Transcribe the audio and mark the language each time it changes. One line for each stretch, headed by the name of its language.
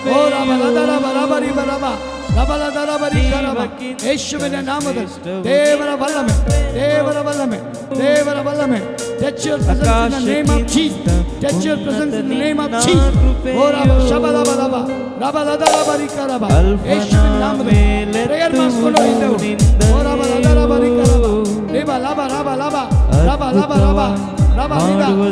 Kannada: ಓ ರಬ ಲದ ರಬ ರಬ ರಿಬ ರಬ ರಬ ಲದ ರಬ ರಿಕ ರಬ. ಯೇಸುವಿನ ನಾಮದಲ್ಲಿ ದೇವರ ಬಲ್ಲಮೆ, ದೇವರ ಬಲ್ಲಮೆ, ದೇವರ ಬಲ್ಲಮೆ.
English: Touch your presence in the name of Jesus. Touch your presence in the name of Jesus. ಓ ರಬ ಶಬ ರಬ ರಬ ರಬ ಲದ ರಬ ರಿಕ ರಬ.
Kannada: ಯೇಸುವಿನ ನಾಮದಲ್ಲಿ ಪ್ರೇಯರ್ ಮಾಡಿಕೊಂಡು ಇದ್ದೆವು. ಓ ರಬ ಲದ ರಬ ರಿಕ ರಬ ರಿಬ ಲಬ ರಬ ಲಬ ರಬ ಲಬ ರಬ ರಬ ರಿದ.